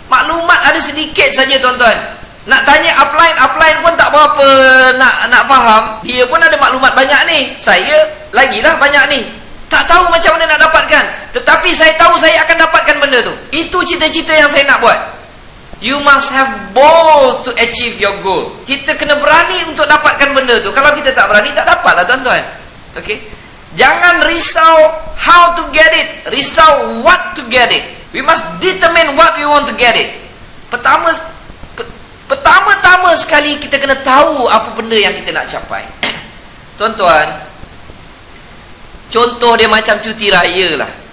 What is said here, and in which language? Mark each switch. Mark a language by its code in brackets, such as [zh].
[ms] Maklumat ada sedikit saja, tuan-tuan. Nak tanya upline pun tak berapa nak faham. Dia pun ada maklumat banyak ni, saya lagilah banyak ni. Tak tahu macam mana nak dapatkan. Tetapi saya tahu saya akan dapatkan benda tu. Itu cita-cita yang saya nak buat. [en] You must have bold to achieve your goal. [ms] Kita kena berani untuk dapatkan benda tu. Kalau kita tak berani, tak dapatlah, tuan-tuan. Okay? Jangan risau [en] how to get it, [ms] risau [en] what to get it. We must determine what we want to get it. [ms] Pertama-tama sekali kita kena tahu apa benda yang kita nak capai. Tuan-tuan, contoh dia macam cuti raya lah.